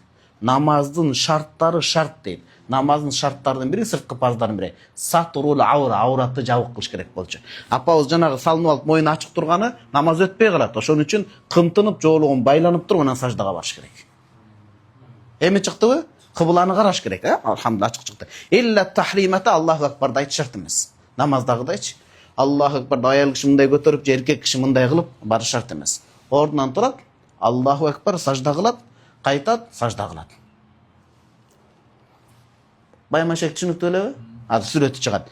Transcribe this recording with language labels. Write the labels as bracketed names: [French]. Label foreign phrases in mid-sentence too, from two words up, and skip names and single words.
[Kyrgyz] Намаздын шарттары шарт дейт. Намаздын шарттарынын бири, сырткы парздардын бири [Arabic] ستر العورة, [Kyrgyz] ауратты жабык кылыш керек болчу. Апабыз жанагы салынып алып моюну ачык турганы намаз өтпөй калат. Ошон үчүн кымтынып, жолугун байланып туруп анан саждага барыш керек. Эми чыктыбы? Кыбланы караш керек, алхамдулилlah ачык чыкты. [Arabic] إلا تحريمة, [Kyrgyz] Аллаху акбарды айтыш шарт эмес. Намаздагыдайчы. Аллаху акбарды аял киши мындай көтөрүп, же эркек киши мындай кылып барыш шарт эмес. Ордунан турат, [Arabic] الله أكبر, [Kyrgyz] сажда кылат, кайтат, сажда кылат. Баймашек түшүнүктүү элеби? Азыр сүрөтү чыгат.